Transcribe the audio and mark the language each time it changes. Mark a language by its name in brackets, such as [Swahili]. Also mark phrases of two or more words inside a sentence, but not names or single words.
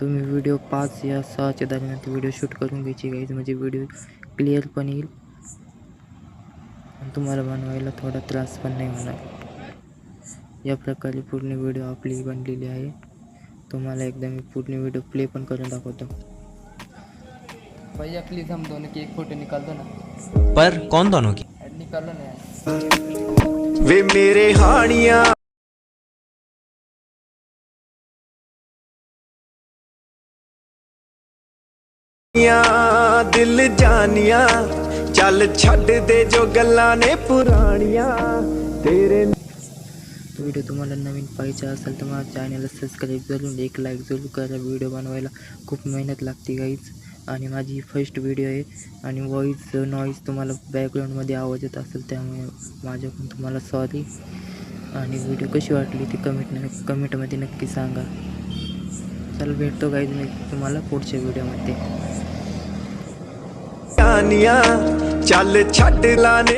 [Marathi] तुम्ही व्हिडिओ 5 या 6च्या दरम्यान [English] video shoot [Marathi] करून घ्यायची गाईज, म्हणजे [English] video clear [Marathi] पण येईल आणि तुम्हाला बनवायला थोडा त्रास पण नाही होणार। या प्रकारे पूर्ण व्हिडिओ आपली बनलेली आहे। तुम्हाला एकदा मी पूर्ण व्हिडिओ प्ले पण करून दाखवतो। [Hindi] भैया प्लीज़ हम दोनों की एक फ़ोटो निकाल दो ना। पर कौन दोनों की? ऐड निकालो ना यार। [Punjabi] ਵੇ ਮੇਰੇ ਹਾਣੀਆਂ ਦਿਲ ਜਾਨੀਆਂ ਚੱਲ ਛੱਡ ਦੇ ਜੋ ਗੱਲਾਂ ਨੇ ਪੁਰਾਣੀਆਂ ਤੇਰੇ। [Marathi] तो व्हिडिओ तुम्हाला नवीन पाहिजे असेल तर माझ्या चॅनलला सबस्क्राईब करून एक लाईक जरूर करा। व्हिडिओ बनवायला खूप मेहनत लागते गाईज, आणि माझी [English] first video [Marathi] आहे आणि [English] voice noise [Marathi] तुम्हाला बॅकग्राऊंडमध्ये आवाज येत असेल त्यामुळे माझ्याकडून तुम्हाला सॉरी। आणि व्हिडिओ कशी वाटली ती कमेंटमध्ये नक्की सांगा। चल भेटतो गाईज मी तुम्हाला पुढच्या व्हिडिओमध्ये। [Punjabi] ਜਾਨੀਆਂ ਚੱਲ ਛੱਡ ਲਾਨੇ